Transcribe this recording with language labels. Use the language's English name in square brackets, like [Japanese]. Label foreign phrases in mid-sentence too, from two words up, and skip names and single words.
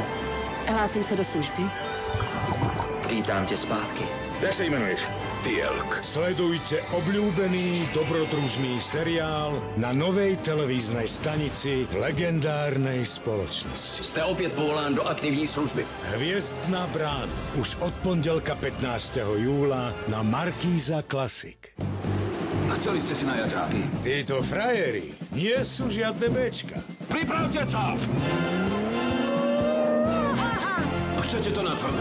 [Czech] Hlásím se do služby. Vítám tě zpátky. Jak se jmenuješ? Tielk. [Slovak] Sledujte obľúbený dobrodružný seriál na novej televíznej stanici v legendárnej spoločnosti. [Czech] Jste opět povolán do aktivní služby. [Slovak] Hviezdna brána. Už od pondelka 15. júla na Markíza Classic. Chceli ste si na jaťáky? Títo frajeri nie sú žiadne béčka. Pripravte sa! Chcete to natvrdo?